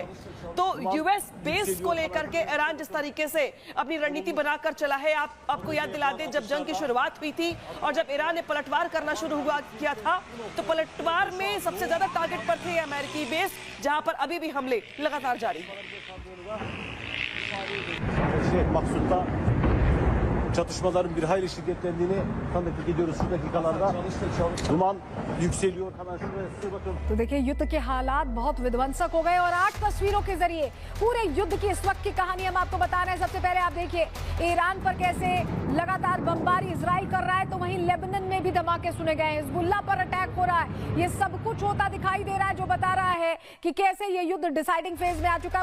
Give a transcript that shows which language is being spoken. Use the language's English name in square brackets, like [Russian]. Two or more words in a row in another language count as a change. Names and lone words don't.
[Hindi] तो यूएस बेस को लेकर के ईरान जिस तरीके से अपनी रणनीति बनाकर चला है, आपको याद दिला दे, जब जंग की शुरुआत हुई थी और जब ईरान ने पलटवार करना शुरू किया था, तो पलटवार में सबसे ज्यादा टारगेट पर थे अमेरिकी बेस, जहां पर अभी भी हमले लगातार जारी हैं। [Turkish] Maksut'ta çatışmaların bir hayli şiddetlendiğini tanıklık ediyoruz şu dakikalarda. Duman yükseliyor. Hemen şuraya size bakın. [Hindi] तो देखिए युद्ध के हालात बहुत विध्वंसक हो गए और 8 तस्वीरों के जरिए पूरे युद्ध की इस वक्त की कहानी हम आपको बता रहे हैं। सबसे पहले आप देखिए ईरान पर कैसे लगातार बमबारी इजराइल कर रहा है, तो वहीं लेबनान में भी धमाके सुने गए हैं, हिजबुल्लाह पर अटैक हो रहा है। ये सब कुछ होता दिखाई दे रहा है, जो बता रहा है कि कैसे ये युद्ध [English] deciding phase [Hindi] में आ चुका है।